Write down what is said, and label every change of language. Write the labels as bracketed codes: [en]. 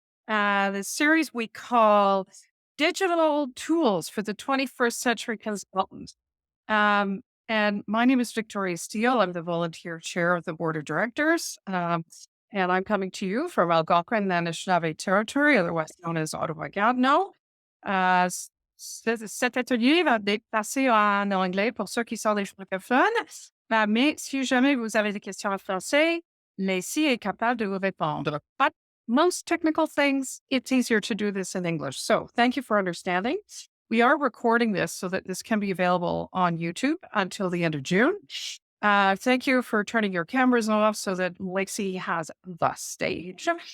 [en] The series we call Digital Tools for the 21st Century Consultant. And my name is Victoria Steele. I'm the volunteer chair of the board of directors. And I'm coming to you from Algonquin and Anishinaabe territory, otherwise known as Ottawa-Gatineau. [fr] Cet atelier va être passé en anglais pour ceux qui sont des francophones. Mais si jamais vous avez des questions en français, Lacey est capable de vous répondre. [en] But most technical things, it's easier to do this in English. So thank you for understanding. We are recording this so that this can be available on YouTube until the end of June. Thank you for turning your cameras off so that Lacey has the stage.